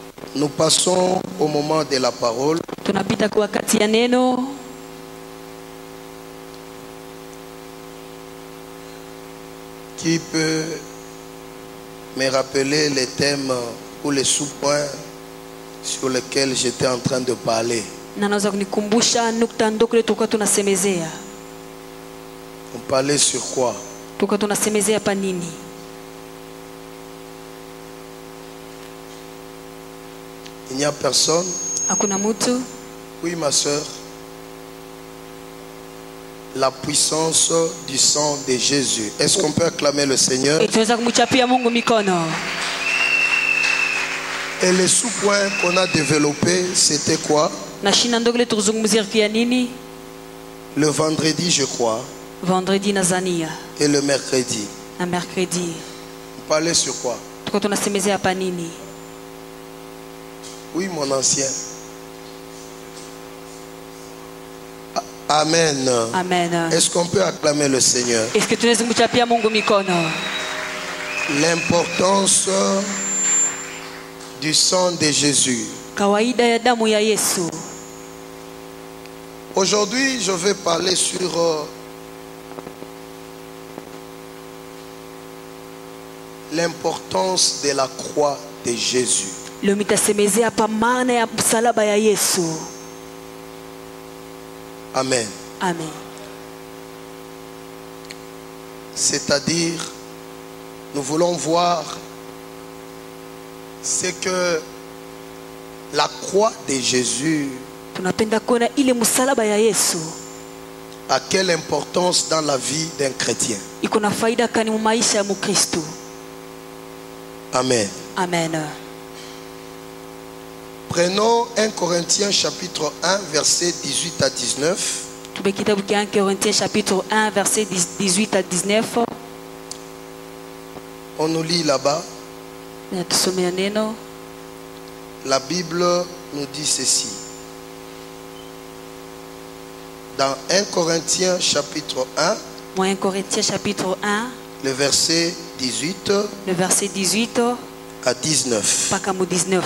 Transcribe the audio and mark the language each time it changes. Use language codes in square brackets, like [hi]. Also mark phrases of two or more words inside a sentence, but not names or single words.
[fr] Nous passons au moment de la parole. [sw] Tunapita kwa wakati ya neno. [fr] Qui peut me rappeler les thèmes ou les sous-points sur lesquels j'étais en train de parler? [sw] Na naweza kunikumbusha nukta ndogo ile tulikuwa tunasemezea. [fr] On parlait sur quoi? [sw] Tulikuwa tunasemezea pa nini? [fr] Il n'y a personne? [sw] Hakuna mtu? [fr] Oui, ma soeur. La puissance du sang de Jésus. Est-ce qu'on peut acclamer le Seigneur? [sw] Tunaweza kumchapia Mungu mikono. [fr] Et les sous-points qu'on a développés, c'était quoi? [sw] Na shina ndogo ile tulizungumzia kia nini? [fr] Le vendredi, je crois. [sw] Vendredi na Zania. [fr] Et le mercredi. [sw] Na mercredi. [fr] On parlait sur quoi? [sw] Tulikuwa tunasemezea pa nini? [fr] Oui, mon ancien. Amen. Amen. Est-ce qu'on peut acclamer le Seigneur? Est-ce que [sw] tunaweza kumchapia Mungu mikono? [fr] L'importance du sang de Jésus. [sw] Kawaida ya damu ya Yesu. [fr] Aujourd'hui, je vais parler sur l'importance de la croix de Jésus. [sw] Leo nitasemezea hapa maana ya msalaba ya Yesu. [fr] Amen. Amen. C'est-à-dire, nous voulons voir ce que la croix de Jésus [sw] Tunapenda kuona ile msalaba ya Yesu. [fr] a quelle importance dans la vie d'un chrétien. [sw] Iko na faida kani mu maisha ya Mkristo. [fr] Amen. Amen. Prenons 1 Corinthiens chapitre 1 verset 18 à 19. [sw] Tube kitabu kia 1 Corinthiens [fr] chapitre 1 verset 18 à 19. On nous lit là-bas. [sw] Na tusomea neno. [fr] La Bible nous dit ceci. Dans 1 Corinthiens chapitre 1, 1 Corinthiens chapitre 1, le verset 18 le verset 18 à 19. [sw] paka mu 19.